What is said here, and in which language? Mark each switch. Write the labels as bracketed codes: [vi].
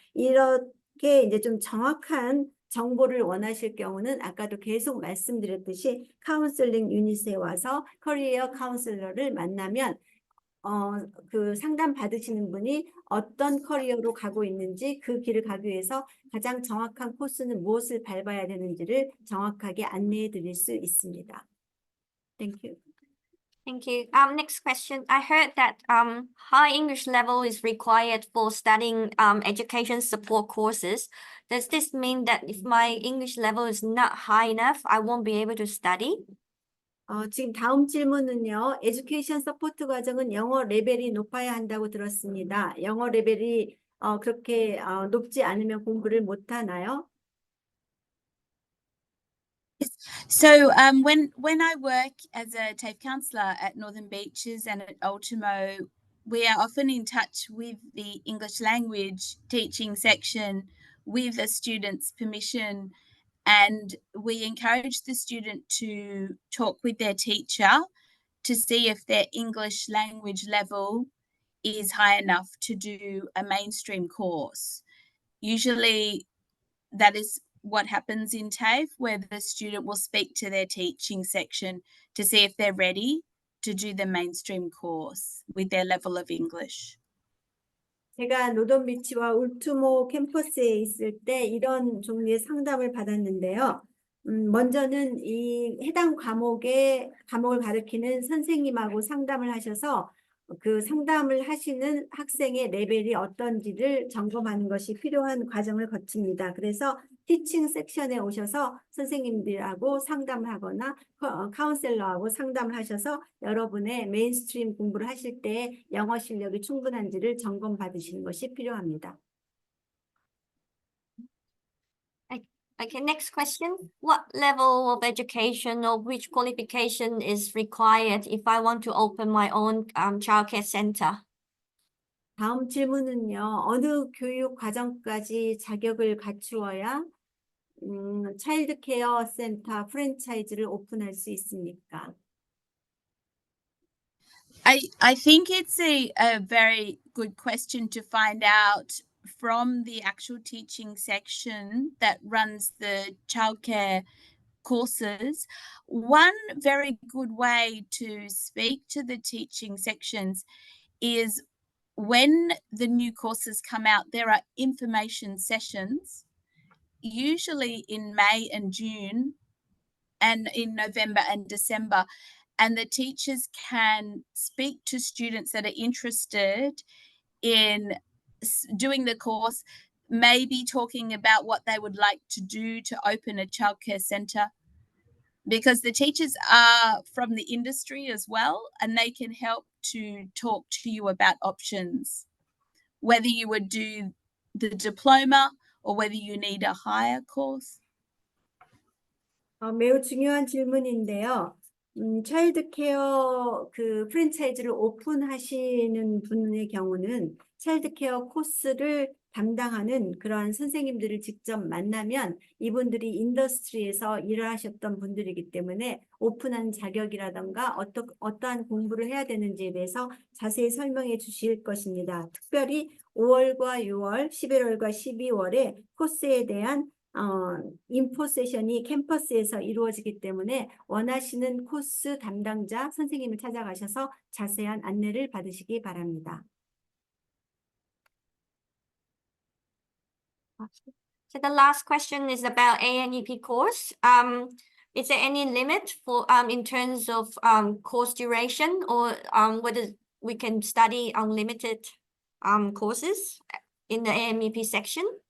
[ko] 이렇게 이제 좀 정확한 정보를 원하실 경우는 아까도 계속 말씀드렸듯이 카운슬링 유닛에 와서 커리어 카운슬러를 만나면 그 상담 받으시는 분이 어떤 커리어로 가고 있는지 그 길을 가기 위해서 가장 정확한 코스는 무엇을 밟아야 되는지를 정확하게 안내해 드릴 수 있습니다. [en] Thank you. Thank you. Next question. I heard that high English level is required for studying education support courses. Does this mean that if my English level is not high enough, I won't be able to study? [ko] 지금 다음 질문은요. 에듀케이션 서포트 과정은 영어 레벨이 높아야 한다고 들었습니다. 영어 레벨이 그렇게 높지 않으면 공부를 못 하나요? [en] So when I work as a TAFE counsellor at Northern Beaches and at Ultimo, we are often in touch with the English language teaching section with a student's permission, and we encourage the student to talk with their teacher to see if their English language level is high enough to do a mainstream course. Usually that is what happens in TAFE, where the student will speak to their teaching section to see if they're ready to do the mainstream course with their level of English. [ko] 제가 노던비치와 울투모 캠퍼스에 있을 때 이런 종류의 상담을 받았는데요. 먼저는 이 해당 과목을 가르치는 선생님하고 상담을 하셔서 그 상담을 하시는 학생의 레벨이 어떤지를 점검하는 것이 필요한 과정을 거칩니다. 그래서 티칭 섹션에 오셔서 선생님들하고 상담을 하거나 카운셀러하고 상담을 하셔서 여러분의 메인스트림 공부를 하실 때 영어 실력이 충분한지를 점검 받으시는 것이 필요합니다. [en] Okay, next question. What level of education or which qualification is required if I want to open my own childcare center? [ko] 다음 질문은요. 어느 교육 과정까지 자격을 갖추어야 차일드 케어 센터 프랜차이즈를 오픈할 수 있습니까? [en] I think it's a very good question to find out from the actual teaching section that runs the childcare courses. One very good way to speak to the teaching sections is when the new courses come out, there are information sessions, usually in May and June and in November and December. And the teachers can speak to students that are interested in doing the course, maybe talking about what they would like to do to open a childcare centre, because the teachers are from the industry as well, and they can help to talk to you about options, whether you would do the diploma or whether you need a higher course. [ko] 매우 중요한 질문인데요. 차일드 케어 그 프랜차이즈를 오픈하시는 분의 경우는 차일드 케어 코스를 담당하는 그러한 선생님들을 직접 만나면 이분들이 인더스트리에서 일을 하셨던 분들이기 때문에 오픈한 자격이라던가 어떠한 공부를 해야 되는지에 대해서 자세히 설명해 주실 것입니다. 특별히 5월과 6월, 11월과 12월에 코스에 대한 인포 세션이 캠퍼스에서 이루어지기 때문에 원하시는 코스 담당자 선생님을 찾아가셔서 자세한 안내를 받으시기 바랍니다. [en] So the last question is about ANEP course. Is there any limit for in terms of course duration, or whether we can study unlimited courses in the ANEP section?